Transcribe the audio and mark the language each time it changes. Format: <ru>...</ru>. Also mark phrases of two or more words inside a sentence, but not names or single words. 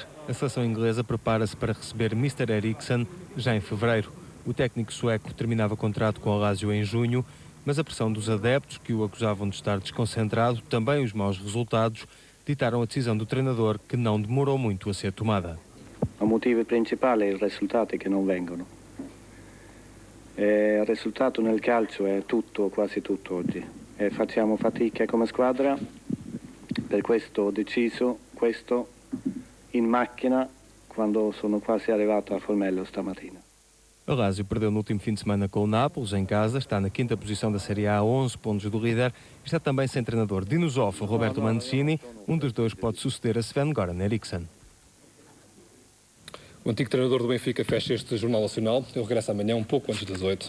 <pt>A seleção inglesa prepara-se para receber Mr. Eriksson já em fevereiro. O técnico sueco terminava contrato com a Lazio em junho, mas a pressão dos adeptos, que o acusavam de estar desconcentrado, também os maus resultados, ditaram a decisão do treinador, que não demorou muito a ser tomada. O motivo principal é os resultados que não vengono.</pt> <it>Il risultato nel calcio è tutto, quasi tutto oggi. Facciamo fatica come squadra, per questo ho deciso questo in macchina quando sono quasi arrivato a Formello stamattina.</it> <pt>A Lazio perdeu no último fim de semana com o Nápoles, em casa, está na 5ª posição da Série A, a 11 pontos do líder, e está também sem treinador. Dinosof, Roberto Mancini, um dos dois pode suceder a Sven-Göran Eriksson. O antigo treinador do Benfica fecha este Jornal Nacional. Ele regressa amanhã um pouco antes das 8.</pt>